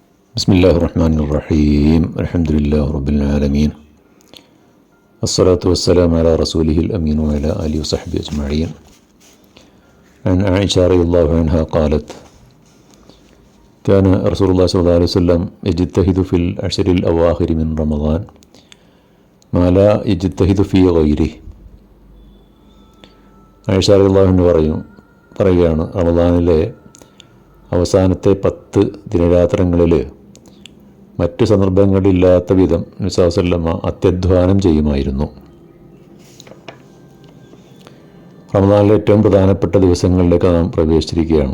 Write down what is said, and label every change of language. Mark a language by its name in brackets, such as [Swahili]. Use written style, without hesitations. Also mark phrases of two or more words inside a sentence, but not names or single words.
[Arabic] بسم الله الرحمن الرحيم الحمد لله رب العالمين الصلاة والسلام على رسوله الأمين وعلى آله وصحبه أجمعين. عن عائشة رضي الله عنها قالت: كان رسول الله صلى الله عليه وسلم يجتهد في العشر الأواخر من رمضان ما لا يجتهد في غيره. [Malayalam] ആയിഷ [Arabic] رضي الله عنها [Malayalam] പറയുകയാണ്, റമദാനിലെ അവസാനത്തെ 10 ദിനരാത്രങ്ങളിൽ മറ്റ് സന്ദർഭങ്ങളില്ലാത്ത വിധം നബി [Arabic] صلى الله عليه وسلم [Malayalam] അത്യധ്വാനം ചെയ്യുമായിരുന്നു. റമദാനിലെ ഏറ്റവും പ്രധാനപ്പെട്ട ദിവസങ്ങളിലേക്ക് നാം പ്രവേശിച്ചിരിക്കുകയാണ്.